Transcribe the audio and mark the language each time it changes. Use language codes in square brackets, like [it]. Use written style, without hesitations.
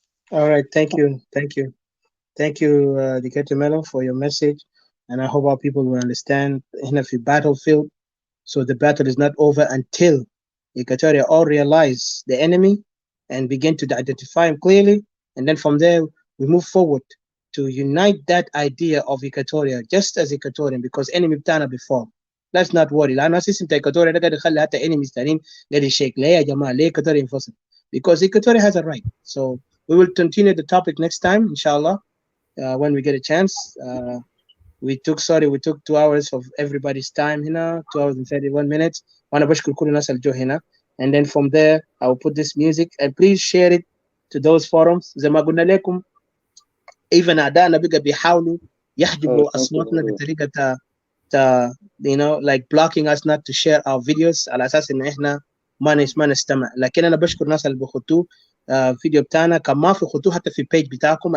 [en] All right, thank you, Dikete Melo, for your message, and I hope our people will understand in a battlefield. So the battle is not over until Equatoria all realize the enemy and begin to identify them clearly. And then from there, we move forward to unite that idea of Equatoria just as Equatorian, because enemy [ar] بتاعنا [en] before. Let's not worry. [ar] لأنه أساسا Equatoria ده قاعد يخلي حتى enemies تانيين قاعد يشيك ليه يا جماعة ليه Equatoria ينفصل؟ [en] Because Equatoria has a right. So we will continue the topic next time, inshallah, when we get a chance. We took 2 hours of everybody's time [ar] هنا, [en] 2 hours and 31 minutes. [ar] وأنا بشكر كل الناس اللي جو هنا. [en] And then from there, I will put this music and please share it to those forums. [ar] زي ما قلنا لكم, even أعدائنا بقى بيحاولوا يحجبوا أصواتنا بطريقة [en] you know, like blocking us not to share our videos [ar] على أساس إن إحنا ما نستمع. لكن أنا بشكر الناس اللي بيخطوه فيديو بتاعنا. كان ما في خطوه حتى في البيج بتاعكم.